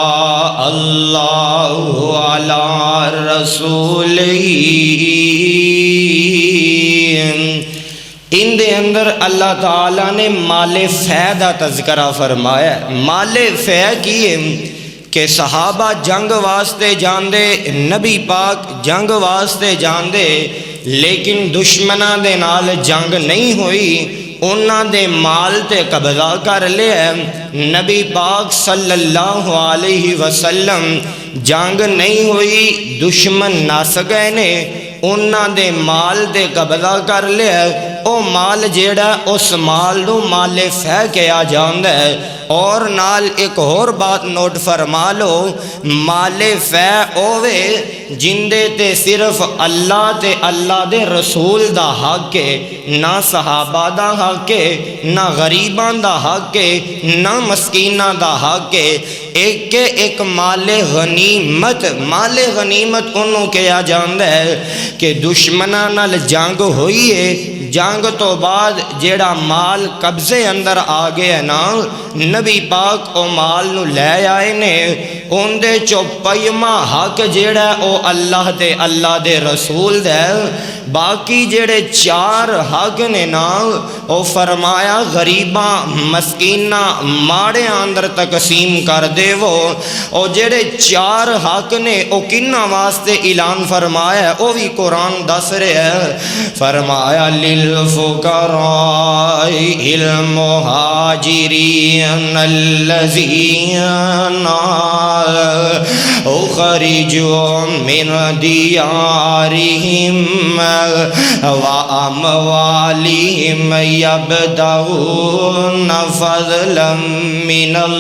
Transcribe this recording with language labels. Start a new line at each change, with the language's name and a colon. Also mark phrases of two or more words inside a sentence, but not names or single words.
Punjabi: اللہ علی رسول، ان دے اندر اللہ تعالیٰ نے مال فے دا تذکرہ فرمایا۔ مال فے کیے کہ صحابہ جنگ واسطے جاندے، نبی پاک جنگ واسطے جاندے، لیکن دشمناں دے نال جنگ نہیں ہوئی، انہاں دے مال تے قبضہ کر لیا۔ نبی پاک صلی اللہ علیہ وسلم جنگ نہیں ہوئی، دشمن نس گئے نے، انہاں دے مال تے قبضہ کر لیا، او مال جیڑا اس مال نو مال فہ کہا جاندا ہے۔ اور نال ایک اور بات نوٹ فرما لو، مال فہ اوے جندے تے صرف اللہ تے اللہ دے رسول دا حق ہے، نہ صحابہ دا حق ہے، نہ غریبان دا حق ہے، نہ مسکیناں دا حق ہے۔ ایک مال غنیمت، مال غنیمت انہوں کہا جاندا ہے کہ دشمناں نال جنگ ہوئی ہے، جنگ تو بعد جیڑا مال قبضے اندر آ گیا نا، نبی پاک او مال نو لے آئے نے، ان دے چو پئیما حق جیڑا او اللہ دے رسول دے، باقی جیڑے چار حق نے نا او فرمایا غریباں مسکیناں ماڑے اندر تقسیم کر دے وہ، او جیڑے چار حق نے او کنہ واسطے اعلان فرمایا ہے، او بھی قرآن دس رہے ہے۔
Arabic: فرمایا للفقراء المہاجرین الذین اخرجوا من دیارہم واموالہم یبتغون فضلا من